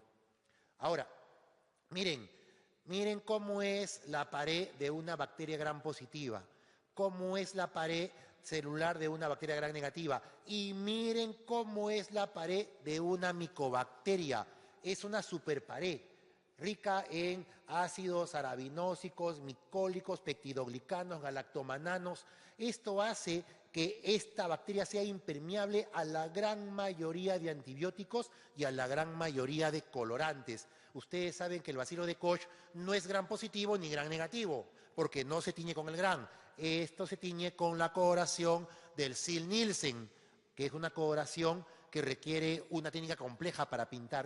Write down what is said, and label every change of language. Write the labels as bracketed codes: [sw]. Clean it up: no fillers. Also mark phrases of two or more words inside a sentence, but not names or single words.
[es] Ahora, miren cómo es la pared de una bacteria gram positiva, cómo es la pared celular de una bacteria gram negativa y miren cómo es la pared de una micobacteria. Es una superpared rica en ácidos arabinósicos, micólicos, peptidoglicanos, galactomananos. Esto hace que esta bacteria sea impermeable a la gran mayoría de antibióticos y a la gran mayoría de colorantes. Ustedes saben que el bacilo de Koch no es gram positivo ni gram negativo, porque no se tiñe con el gram. Esto se tiñe con la coloración del Ziehl-Neelsen, que es una coloración que requiere una técnica compleja para pintar.